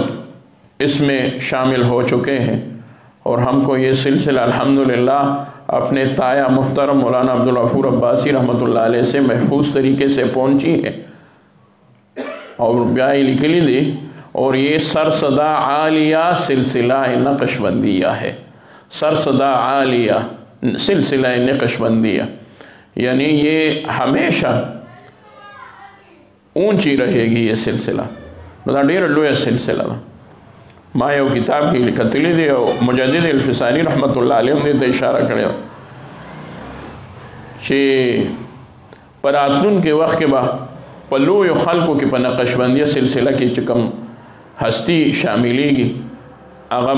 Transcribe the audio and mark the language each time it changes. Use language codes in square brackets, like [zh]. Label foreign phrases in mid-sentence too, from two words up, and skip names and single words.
[ur] اس میں شامل ہو چکے ہیں اور ہم کو یہ سلسلہ الحمدللہ اپنے تایا محترم مولانا عبدالغفور عباسی رحمۃ اللہ علیہ سے محفوظ طریقے سے پہنچی ہے اور بیائی لکلی دی اور یہ سرصدا عالیہ سلسلہ نقشبندیہ ہے سرصدا عالیہ سلسلہ نقشبندیہ یعنی یہ ہمیشہ اونچی رہے گی یہ سلسلہ [ps] دا ډیر لوی سلسله ده ما یو کتاب کې کتلی دی او مجدد الفسانی رحمت الله علیه هم دې ته اشاره کړې چې په راتلونکي وخت کې به په لویو خلکو کې په نقشبندیه سلسله کې چې کوم هستی شاملیږي هغه